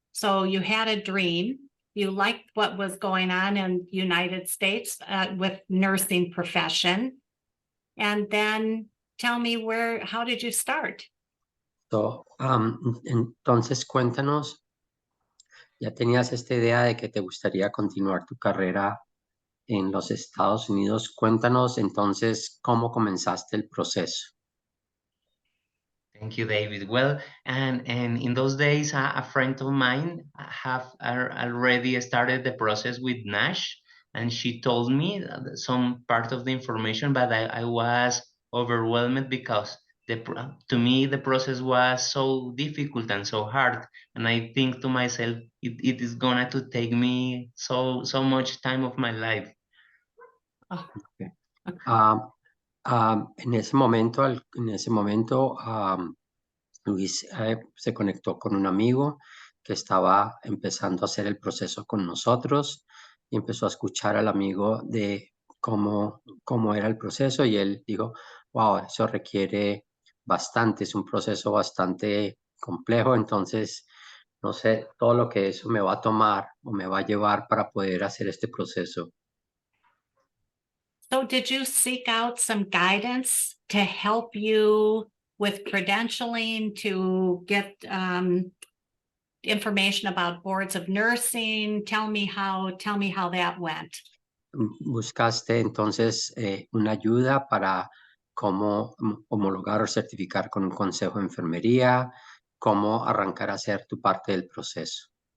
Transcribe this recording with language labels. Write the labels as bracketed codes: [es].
[en] So you had a dream, you liked what was going on in the United States with nursing profession. And then tell me how did you start? [es] So, entonces cuéntanos, ya tenías esta idea de que te gustaría continuar tu carrera en los Estados Unidos. Cuéntanos entonces cómo comenzaste el proceso. [en] Thank you, David. Well, and in those days, a friend of mine have already started the process with Nash, and she told me some part of the information, but I was overwhelmed because to me the process was so difficult and so hard, and I think to myself it is gonna to take me so much time of my life. Oh, Okay. [es] En ese momento, Luis se conectó con un amigo que estaba empezando a hacer el proceso con nosotros y empezó a escuchar al amigo de cómo era el proceso y él dijo, wow, eso requiere bastante, es un proceso bastante complejo, entonces no sé todo lo que eso me va a tomar o me va a llevar para poder hacer este proceso. [en] so did you seek out some guidance to help you with credentialing, to get information about boards of nursing? Tell me how that went. [es] ¿Buscaste entonces una ayuda para cómo homologar o certificar con un consejo de enfermería? ¿Cómo arrancar a hacer tu parte del proceso?